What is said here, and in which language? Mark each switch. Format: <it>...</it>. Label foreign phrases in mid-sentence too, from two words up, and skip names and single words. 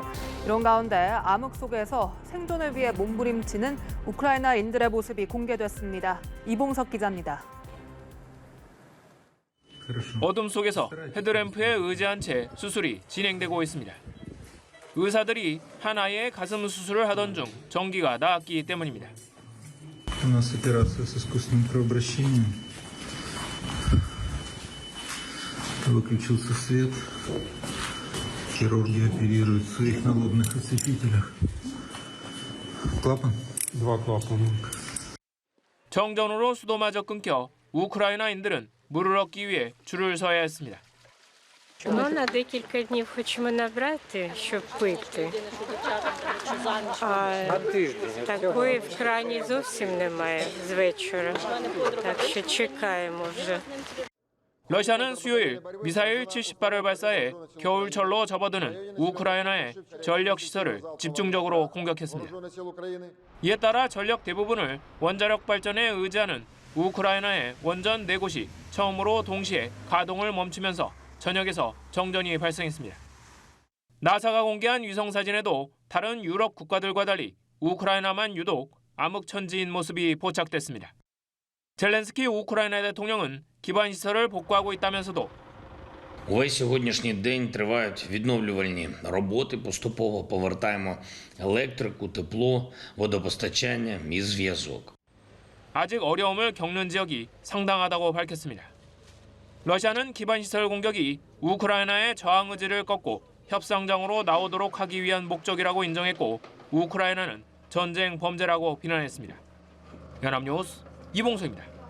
<ko>이런 가운데 암흑 속에서 생존을 위해 몸부림치는 우크라이나인들의 모습이 공개됐습니다. 이봉석 기자입니다. 어둠 속에서 헤드램프에 의지한 채 수술이 진행되고 있습니다. 의사들이 한 아이의 가슴 수술을 하던 중 전기가 나갔기 때문입니다.</ko> <ru>У нас операция с искусственным кровообращением. Выключился свет. Хирурги оперируют в своих налобных осветителях. Клапан? 2 клапана.</ru> <ko>정전으로 수도마저 끊겨 우크라이나인들은 물을 얻기 위해 줄을 서야 했습니다.</ko> <uk>На декілька днів хочемо набрати, щоб пити. А такої в крані зовсім немає з вечора, так що чекаємо вже.</uk> <ko>러시아는 수요일 미사일 70발을 발사해 겨울철로 접어드는 우크라이나의 전력시설을 집중적으로 공격했습니다. 이에 따라 전력 대부분을 원자력 발전에 의지하는 우크라이나의 원전 4곳이 처음으로 동시에 가동을 멈추면서 전역에서 정전이 발생했습니다. 나사가 공개한 위성사진에도 다른 유럽 국가들과 달리 우크라이나만 유독 암흑천지인 모습이 포착됐습니다. 젤렌스키 우크라이나 대통령은 기반시설을 복구하고 있다면서도</ko> <uk>Увесь сьогоднішній день тривають відновлювальні роботи, поступово повертаємо електрику, тепло, водопостачання і зв'язок.</uk> <ko>아직 어려움을 겪는 지역이 상당하다고 밝혔습니다. 러시아는 기반시설 공격이 우크라이나의 저항 의지를 꺾고 협상장으로 나오도록 하기 위한 목적이라고 인정했고 우크라이나는 전쟁 범죄라고 비난했습니다. 연합뉴스 이봉수입니다.</ko>